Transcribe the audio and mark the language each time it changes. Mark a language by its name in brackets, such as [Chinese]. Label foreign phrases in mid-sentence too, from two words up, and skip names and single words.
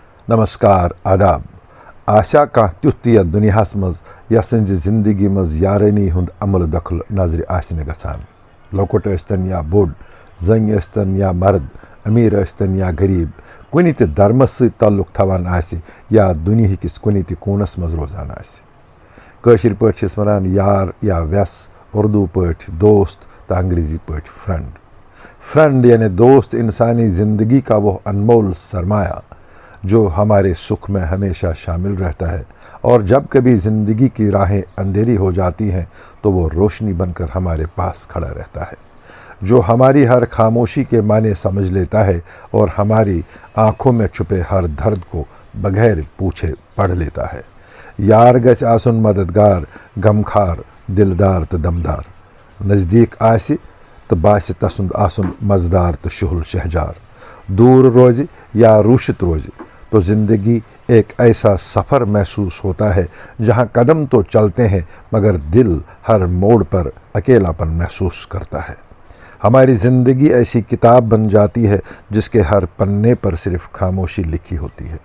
[Kashmiri] नमस्कार आदाब आशा कह तुथ यथ दुनियास मज यह जिंदगी मज यारानी हुंद अमल दखल नजर आसने गछान लोकट यस्तन या बोड़ जंग यस्तन या मर्द अमीर यस्तन या गरीब कुनि ते धर्मस सत ताल्लुक थवान आसि या दुनिया किस कुनि ते कोनस मज रोजान आसि कशिर पठ छस वनान यार या व्यस उर्दू पठ दोस्त तो अंग्रेजी पठ फ्रेंड [Hindi] यानी दोस्त इंसानी ज़िंदगी का वो अनमोल सरमाया जो हमारे सुख में हमेशा शामिल रहता है और जब कभी ज़िंदगी की राहें अंधेरी हो जाती हैं तो वो रोशनी बनकर हमारे पास खड़ा रहता है, जो हमारी हर खामोशी के माने समझ लेता है और हमारी आँखों में छुपे हर दर्द को बगैर पूछे पढ़ लेता है। [Kashmiri] यार गछ आसुन मददगार गमखार दिलदार तो दमदार नज़दीक आसि तो बास तसुंद आसुन मज़दार तो शुहुल शहजार दूर रोज़ या रूशित रोज़ तो [Hindi] ज़िंदगी एक ऐसा सफ़र महसूस होता है जहाँ कदम तो चलते हैं मगर दिल हर मोड़ पर अकेलापन महसूस करता है। हमारी ज़िंदगी ऐसी किताब बन जाती है जिसके हर पन्ने पर सिर्फ खामोशी लिखी होती है।